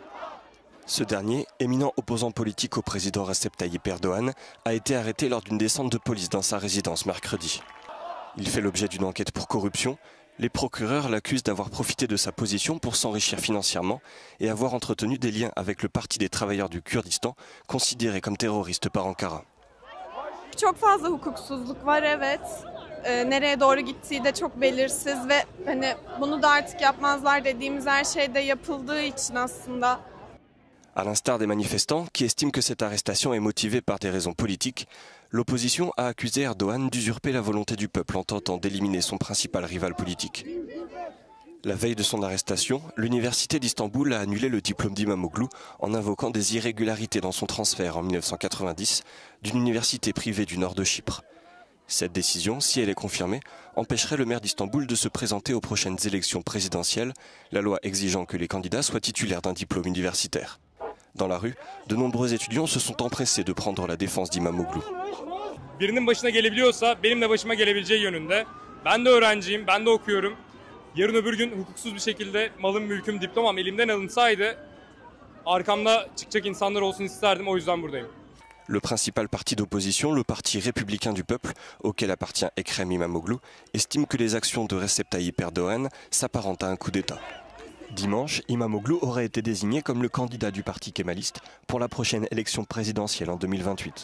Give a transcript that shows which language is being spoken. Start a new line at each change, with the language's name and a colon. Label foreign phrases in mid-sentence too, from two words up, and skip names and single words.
French: Ce dernier, éminent opposant politique au président Recep Tayyip Erdogan, a été arrêté lors d'une descente de police dans sa résidence mercredi. Il fait l'objet d'une enquête pour corruption. Les procureurs l'accusent d'avoir profité de sa position pour s'enrichir financièrement et avoir entretenu des liens avec le Parti des travailleurs du Kurdistan, considéré comme terroriste par Ankara.
Turkish: Çok fazla hukuksuzluk var, evet. Nereye doğru gittiği de çok belirsiz ve hani bunu da artık yapmazlar dediğimiz her şey de yapıldığı için aslında.
French: À l'instar des manifestants qui estiment que cette arrestation est motivée par des raisons politiques, l'opposition a accusé Erdogan d'usurper la volonté du peuple en tentant d'éliminer son principal rival politique. La veille de son arrestation, l'université d'Istanbul a annulé le diplôme d'Imamoglu en invoquant des irrégularités dans son transfert en 1990 d'une université privée du nord de Chypre. Cette décision, si elle est confirmée, empêcherait le maire d'Istanbul de se présenter aux prochaines élections présidentielles, la loi exigeant que les candidats soient titulaires d'un diplôme universitaire. Dans la rue, de nombreux étudiants se sont empressés de prendre la défense d'Imamoglu.
Turkish: Birinin başına gelebiliyorsa benim de başıma gelebileceği yönünde. Ben de öğrenciyim, ben de okuyorum. Yarın öbür gün hukuksuz bir şekilde malım, mülküm, diplomam elimden alınsaydı arkamda çıkacak insanlar olsun isterdim, o yüzden buradayım.
French: Le principal parti d'opposition, le Parti républicain du peuple, auquel appartient Ekrem İmamoğlu, estime que les actions de Recep Tayyip Erdogan s'apparentent à un coup d'État. Dimanche, İmamoğlu aurait été désigné comme le candidat du parti kémaliste pour la prochaine élection présidentielle en 2028.